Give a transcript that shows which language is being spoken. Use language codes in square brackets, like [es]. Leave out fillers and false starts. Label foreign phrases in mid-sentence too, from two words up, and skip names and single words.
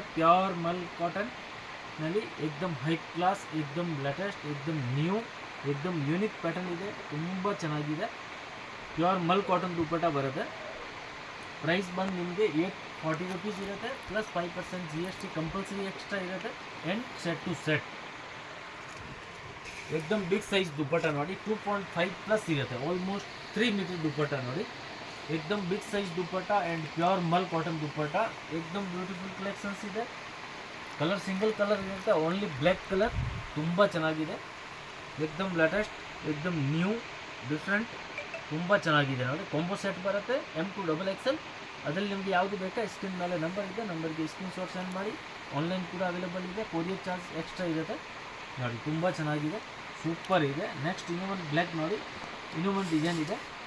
[en] pure mul ಕಾಟನ್ನಲ್ಲಿ ಏಕ್ದಮ್ high class, ಏಕ್ದಮ್ ಲೇಟೆಸ್ಟ್, ಏಕ್ದಮ್ ನ್ಯೂ, ಏಕ್ದಮ್ unique pattern ಇದೆ. [kn] ತುಂಬ ಚೆನ್ನಾಗಿದೆ. [en] pure mul cotton [kn] ದುಪ್ಪಟ್ಟ ಬರುತ್ತೆ. ಪ್ರೈಸ್ ಬಂದು ನಿಮಗೆ 840 ರೂಪೀಸ್ ಇರುತ್ತೆ. [en] plus 5% GST compulsory extra ಇರುತ್ತೆ. and set to set एकदम big size dupatta नोड़ी 2.5 प्लस इरुत्ते. almost 3 metre dupatta नोड़ी. एकदम big size dupatta and pure mul cotton dupatta. एकदम beautiful collections ಇದೆ. colour single colour इरुत्ते. only black colour. [kn] ತುಂಬಾ ಚೆನ್ನಾಗಿದೆ. [en] एकदम लेटेस्ट, एकदम न्यू, डिफरेंट. [kn] ತುಂಬಾ ಚೆನ್ನಾಗಿದೆ ನೋಡಿ. [en] combo set [kn] ಬರುತ್ತೆ [en] M to XXL. [kn] ಅದರಲ್ಲಿ ನಿಮಗೆ ಯಾವುದು ಬೇಕಾ ಸ್ಕ್ರೀನ್ ಮೇಲೆ ನಂಬರ್ ಇದೆ, ನಂಬರ್ಗೆ [en] screen shot send [kn] ಮಾಡಿ. ಆನ್ಲೈನ್ ಕೂಡ ಅವೈಲೇಬಲ್ ಇದೆ. [en] courier charge extra [kn] ಇರುತ್ತೆ ನೋಡಿ. ತುಂಬ ಚೆನ್ನಾಗಿದೆ, ಸೂಪರ್ ಇದೆ. ನೆಕ್ಸ್ಟ್ ಇನ್ನೂ ಒಂದು ಬ್ಲ್ಯಾಕ್ ನೋಡಿ, ಇನ್ನೂ ಒಂದು ಡಿಸೈನ್ ಇದೆ.